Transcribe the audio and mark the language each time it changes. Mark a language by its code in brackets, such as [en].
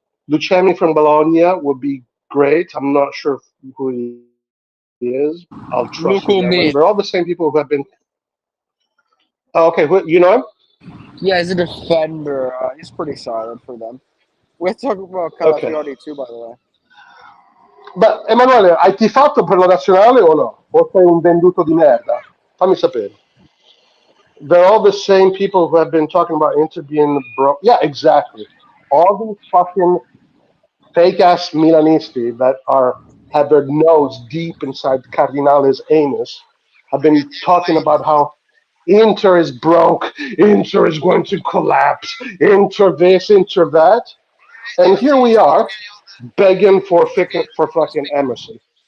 [en] Luciani from Bologna would be great. I'm not sure who he is. I'll trust you that one. They're all the same Lukumi. people who have been. Oh, okay, you know him? Yeah, he's a defender. He's pretty solid for them. We're talking about Okay. Calafiori too, by the way. [it] Beh, Emanuele, hai tifato per la nazionale o no? O sei un venduto di merda? Fammi sapere. [en] They're all the same people who have been talking about Inter being broke. Yeah, exactly. All these fucking fake ass Milanisti that are have their nose deep inside Cardinale's anus have been talking about how Inter is broke, Inter is going to collapse, Inter this, Inter that, and here we are begging for fucking Emerson.